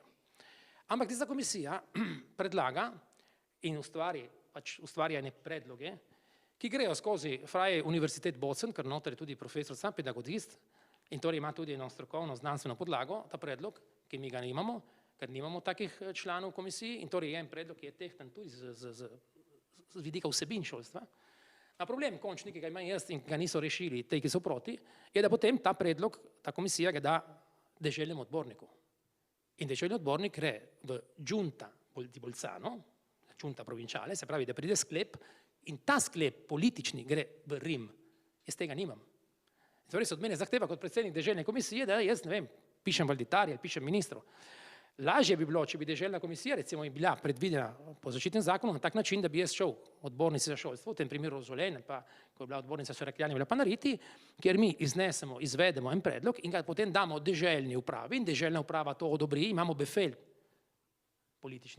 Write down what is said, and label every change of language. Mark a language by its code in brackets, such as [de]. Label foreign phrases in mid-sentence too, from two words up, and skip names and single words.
[sl] Ampak tista komisija predlaga in ustvarja ene predloge, ki grejo skozi Freie Universität Bozen, ker noter je tudi profesor, sam pedagogist, in torej ima tudi eno strokovno znanstveno podlago, ta predlog, ki mi ga nimamo, ker nimamo takih članov komisiji, in torej je en predlog, ki je tehtan tudi z vidika vsebin šolstva. A problem končni, ki ga imam jaz in ga niso rešili, te, ki so proti, je, da potem ta predlog, ta komisija ga da deželnemu odborniku. In deželni odbornik gre v [it] giunta di Bolzano, giunta provinciale, [sl] se pravi, da pride sklep in ta sklep politični gre v Rim. Jaz tega nimam. Torej se od mene zahteva kot predsednik deželne komisije, da jaz, ne vem, pišem valditarje, pišem ministru. Lažje bi bilo, če bi deželna komisija recimo bila predvidena po zaščitnem zakonu na tak način, da bi jaz šel odbornici za šolstvo, v tem primeru Rožolen, pa ko je bila odbornica Sorakljani, bila pa Nariti, kjer mi iznesemo, izvedemo en predlog in ga potem damo deželni upravi in deželna uprava to odobri, imamo befel politični.